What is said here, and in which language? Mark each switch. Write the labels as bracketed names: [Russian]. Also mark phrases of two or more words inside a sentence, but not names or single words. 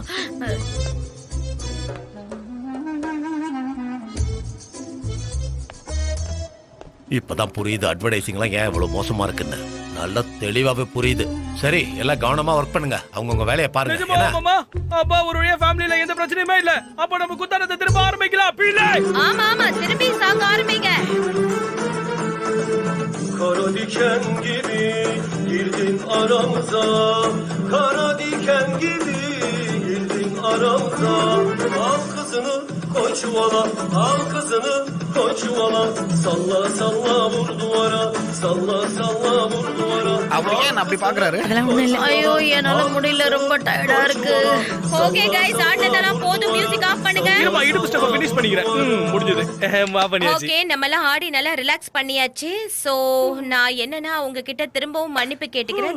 [Tamil] இப்பதான் புரியுது அட்வர்டைசிங்லாம் ஏன் இவ்வளவு மோசமா இருக்குன்னு. நல்லா தெளிவாவே புரியுது. சரி, எல்லாம் கவனமா ஒர்க் பண்ணுங்க. அவங்கவுங்க வேலையை பாருங்க. நிஜமா என்ன? மாமா? அப்பா ஒரு வழியா ஃபேமிலில எந்த பிரச்சனையுமே இல்ல. அப்ப நம்ம குத்தானத்தை திரும்ப ஆரம்பிக்கலாம் பீலே. ஆமா ஆமா, திரும்பி சாங்க ஆரம்பிங்க. [Turkish] Kara diken gibi girdin aramıza, kara diken gibi girdin aramıza. Al kızını koy çuvala, al kızını koy çuvala. Salla salla vur duvara, salla salla vur duvara. [Tamil] அவர் ஏன் அப்படி பாக்குறாரு? ஐயோ, என்னால முடியல, ரொம்ப டயர்டா இருக்கு. [English] okay guys, [Tamil] ஆடினதெல்லாம் போதும், [English] music off [Tamil] பண்ணுங்க. இருமா, இடுப்பு [English] step finish [Tamil] பண்ணிக்கிறேன். முடிஞ்சது. வா பண்ணியாச்சு. ஓகே, நம்ம எல்லாம் ஆடி நல்லா ரிலாக்ஸ் பண்ணியாச்சு. சோ நான் என்னன்னா உங்ககிட்ட திரும்பவும் மன்னிப்பு கேட்டுக்கிறேன்.